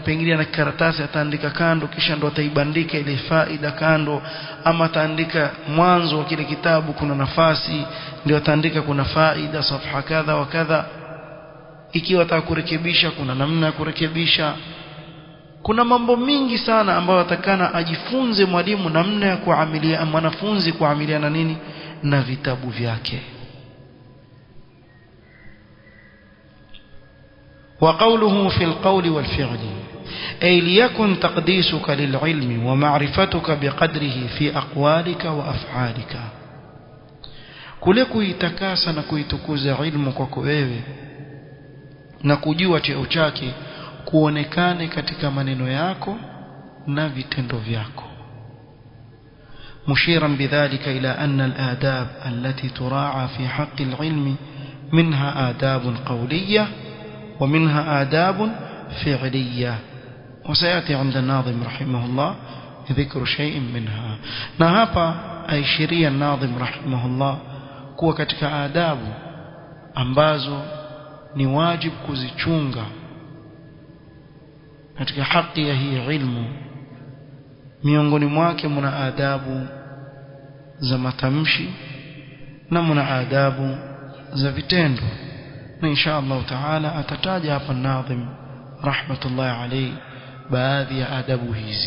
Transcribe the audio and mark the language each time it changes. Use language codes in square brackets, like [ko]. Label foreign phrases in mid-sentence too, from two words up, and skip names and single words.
[sw] Pengine na karatasi ataandika kando, kisha ndo ataibandika ile faida kando, ama ataandika mwanzo wa kile kitabu kuna nafasi, ndio ataandika kuna faida safha kadha wa kadha. ikiwa atakurekebisha kuna namna ya kurekebisha. Kuna mambo mingi sana ambayo atakana ajifunze mwalimu namna ya kuamilia mwanafunzi kuamiliana nini na vitabu vyake. [ar] وقوله في القول والفعل أي ليكن تقديسك للعلم ومعرفتك بقدره في أقوالك وأفعالك. [sw] kule kuitakasa na kuitukuza ilmu kwako wewe na kujua cheo chake kuonekane katika maneno yako na vitendo vyako. [ar] مشيرا بذلك إلى أن الآداب التي تراعى في حق العلم منها آداب قولية ومنها آداب فعلية، وسيأتي عند الناظم رحمه الله ذكر شيء منها. نهابا أي شريا الناظم رحمه الله [sw] kuwa katika adabu ambazo ni wajib kuzichunga katika haki ya hii ilmu. Miongoni mwake mna adabu za matamshi na mna adabu za vitendo, na [ar] إن شاء الله تعالى [sw] atataja hapa nadhim [ar] رحمة الله عليه [sw] baadhi ya adabu hizi.